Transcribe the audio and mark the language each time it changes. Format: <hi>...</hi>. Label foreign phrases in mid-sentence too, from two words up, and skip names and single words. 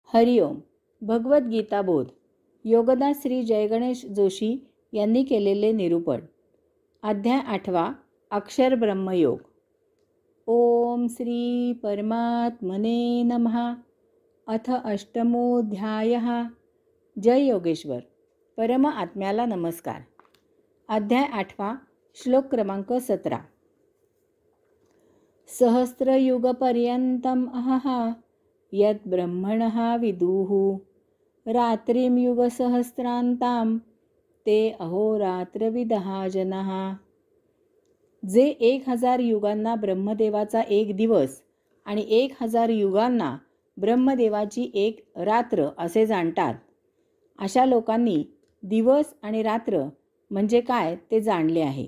<mr>हरिओम. भगवद्गीता बोध. योगदास श्री जयगणेश जोशी यांनी केलेले निरूपण. अध्याय 8. अक्षर ब्रह्मयोग.</mr> <sa>ओम श्री परमात्मने नमः. अथ अष्टमोऽध्यायः. जय योगेश्वर.</sa> <mr>परम आत्म्याला नमस्कार. अध्याय 8. श्लोक क्रमांक 17.</mr> <sa>सहस्रयुगपर्यंतम् अहः यत् ब्रह्मणः विदुः रात्रिं युगसहस्रान्तां ते अहोरात्रविदः जनाः.</sa> <mr>जे 1000 युगांना ब्रह्मदेवाचा एक दिवस आणि 1000 युगांना ब्रह्मदेवाची एक रात्र असे जाणतात, अशा लोकांनी दिवस आणि रात्र म्हणजे काय ते जाणले आहे.</mr>